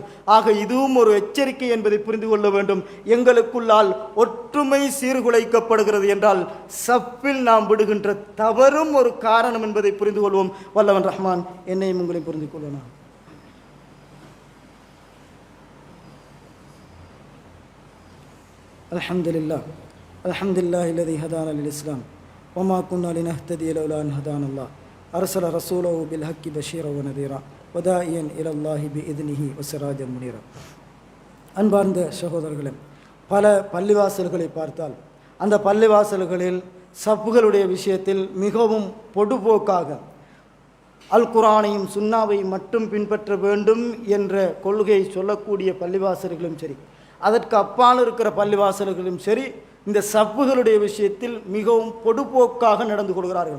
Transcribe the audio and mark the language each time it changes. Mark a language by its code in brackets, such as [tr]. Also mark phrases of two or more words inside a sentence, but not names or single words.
[ta] ஆக இதுவும் ஒரு எச்சரிக்கை என்பதை புரிந்து கொள்ள வேண்டும். எங்களுக்குள்ளால் ஒற்றுமை சீர்குலைக்கப்படுகிறது என்றால் சப்பில் நாம் விடுகின்ற தவறும் ஒரு காரணம் என்பதை புரிந்து கொள்வோம். வல்லவன் ரஹ்மான் என்னையும் உங்களையும் புரிந்து கொள்ளணும். [ar] الحمد لله، الحمد لله الذي هدانا للإسلام وما كنا لنهتدي لولا أن هدانا الله أرسل رسوله بالحق بشيرا ونذيرا وداعيا إلى الله بإذنه وسراجا منيرا. [ta] அன்பார்ந்த சகோதரர்களே, பல பள்ளிவாசல்களை பார்த்தால் அந்த பள்ளிவாசல்களில் சப்புகளுடைய விஷயத்தில் மிகவும் பொடுபோக்காக அல் குர்ஆனையும் சுன்னாவையும் மட்டும் பின்பற்ற வேண்டும் என்ற கொள்கையை சொல்லக்கூடிய பள்ளிவாசல்களும் சரி, அதற்கு அப்பால் இருக்கிற பள்ளிவாசல்களும் சரி, இந்த சப்புகளுடைய விஷயத்தில் மிகவும் பொடுபோக்காக நடந்து கொள்கிறார்கள்.